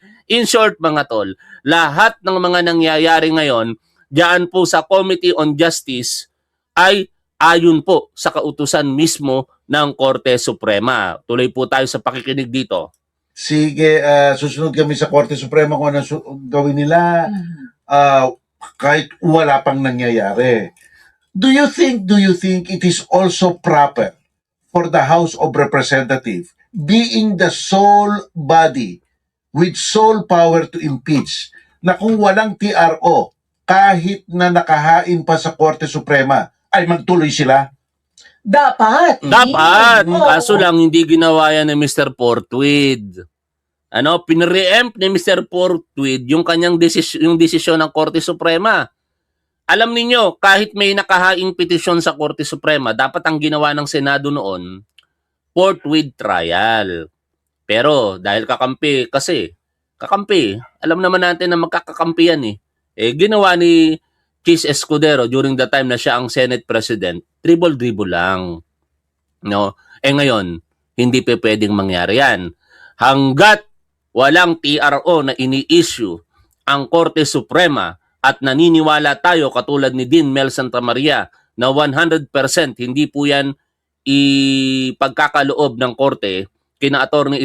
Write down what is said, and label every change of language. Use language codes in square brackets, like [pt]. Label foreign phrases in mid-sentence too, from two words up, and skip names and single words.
[tl] In short, mga tol, lahat ng mga nangyayari ngayon diyan po sa Committee on Justice ay ayon po sa kautusan mismo ng Korte Suprema. Tuloy po tayo sa pakikinig dito. Sige, susunod kami sa Korte Suprema kung ano gawin nila kahit wala pang nangyayari. [en] Do you think it is also proper for the House of Representatives, being the sole body with sole power to impeach, [tl] na kung walang TRO, kahit na nakahain pa sa Korte Suprema, ay magtuloy sila? Dapat. Dapat. Oo. Kaso lang hindi ginawa yan ni Mr. Portwid. Pinre-empt ni Mr. Portwid yung kanyang yung desisyon ng Korte Suprema. Alam ninyo, kahit may nakahaing petisyon sa Korte Suprema, dapat ang ginawa ng Senado noon, Portwid trial. Pero dahil kakampi, alam naman natin na magkakakampi yan ginawa ni Chis Escudero [en] during the time [tl] na siya ang Senate President, dribble-dribble lang. Ngayon, hindi pa pwedeng mangyari yan. Hanggat walang TRO na ini-issue ang Korte Suprema at naniniwala tayo katulad ni Dean Mel Santamaria na 100% hindi po yan ipagkakaloob ng Korte kina Atty.